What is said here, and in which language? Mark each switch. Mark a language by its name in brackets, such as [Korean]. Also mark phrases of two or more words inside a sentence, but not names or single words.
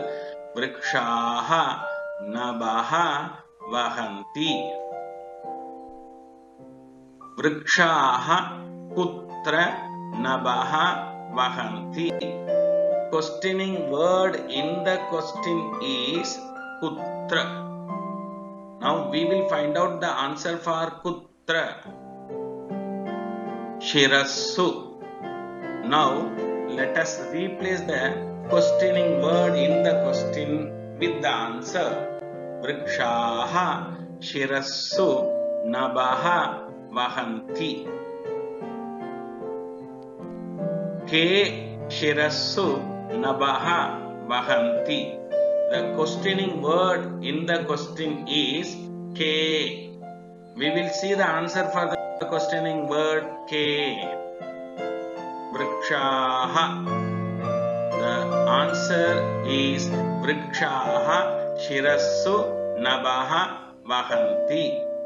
[Sanskrit] Vrikshaha nabaha vahanti. Vrikshaha putra nabaha vahanti. [English] Questioning word in the question is putra. Now we will find out the answer for putra. [Sanskrit] Shirassu. [English] Now let us replace the questioning word in the question with the answer. [Sanskrit] Vrikshaha shirassu nabaha vahanti. Ke shirassu nabaha vahanti. [English] The questioning word in the question is ke. We will see the answer for the questioning word ke. [Sanskrit] Vrikshaha. [English] The answer is [Sanskrit] Vrikshaha shirassu nabaha vahanti.